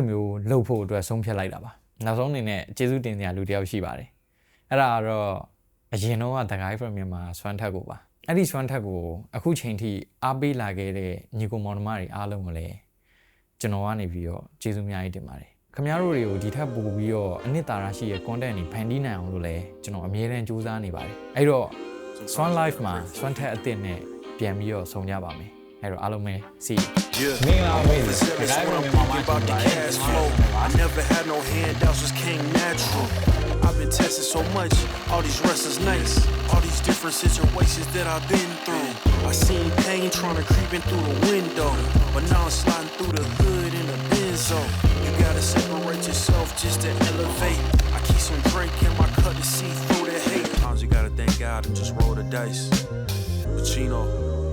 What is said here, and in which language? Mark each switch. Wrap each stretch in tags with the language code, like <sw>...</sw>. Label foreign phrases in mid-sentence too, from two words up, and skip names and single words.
<my>မျိုးလုပ်ဖို့အတွက်ဆုံးဖြတ်လိုက်တာပါနောက်ဆုံးအနေနဲ့ကျေးဇူးတင်စရာလူတစ်ယောက်ရှိပါတယ်အဲ့ဒါကတော့အရင်တော့ The Guy from Myanmar စွမ်းထက်ကိုပါအဲ့ဒီစွမ်းထက်ကိုအခုချိန်ထိအားပေးလာခဲ့တဲ့ညီကိုမောင်နှမတွေအားလုံးကိုလည်းကျွန်တော်ကနေပြီးတော့ကျေးဇူးအများကြီးတင်ပါတယ်ခင်ဗျားတို့တွေကိုဒီထက်ပိုပြီးတော့အနှစ်သာရရှိတဲ့ content တွေဖန်တီးနိုင်အောင်လို့လည်းကျွန်တော်အမြဲတမ်းကြိုးစားနေပါတယ်အဲ့တော့ Swan Life မှာ Swan ထက်အသစ်နဲ့ပြန်ပြီးတော့ဆုံကြပါမယ်အဲ့တော့အားလုံးပဲ see မင်္ဂလာပါခင်ဗျာ Guy from Myanmar</my> <en>about the cash flow I never had no handouts was king natural I've been tested so much all these wrestlers nice all these different situations that I've been through I seen pain trying to creep in through the window but now I'm sliding through the hood in a Benzo you gotta separate yourself just to elevate I keep some drink in my cup to see through the hate sometimes you gotta thank God and just roll the dice Pacino</en>